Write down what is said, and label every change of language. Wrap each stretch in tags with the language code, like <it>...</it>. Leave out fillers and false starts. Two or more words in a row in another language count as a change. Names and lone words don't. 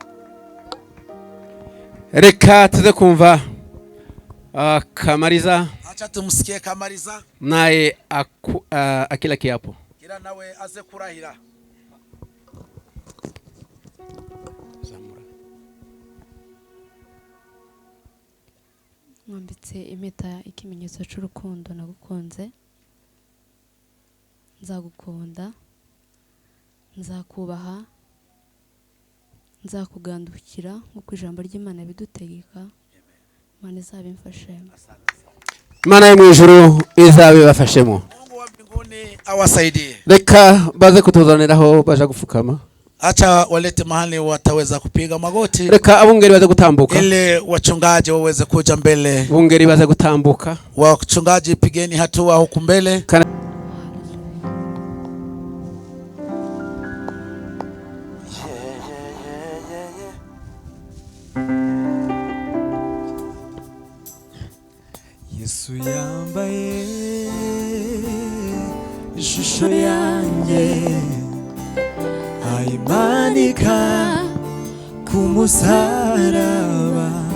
<rw>Reka tuze kumva Kamariza</rw> <sw>Acha tumsikie Kamariza. naye akila kiapo.</sw> <rw>Kila nawe aze kurahira. mwambitse impeta ikimenyetso cy'urukundo nagukunze, nzagukunda, nzakubaha, nzakugandukira nk'uko ijambo ry'Imana bidutegeka. Imana izabimfashemo. Imana yo mu ijuru izabibafashemo.</rw> <sw>Mungu wa mbinguni awasaidie.</sw> <rw>Reka baze kutuzaniraho baje gufukama.</rw> <sw>Acha walete mahali wataweza kupiga magoti.</sw> <rw>Reka abungeri baze gutambuka.</rw> <sw>Ile wachungaji waweze kuja mbele.</sw> <rw>Abungeri baze gutambuka.</rw> <sw>Wachungaji pigeni hatua huku mbele.</sw> <rw>Yesu yambaye ishusho yanjye ayimanika ku musaraba.</rw>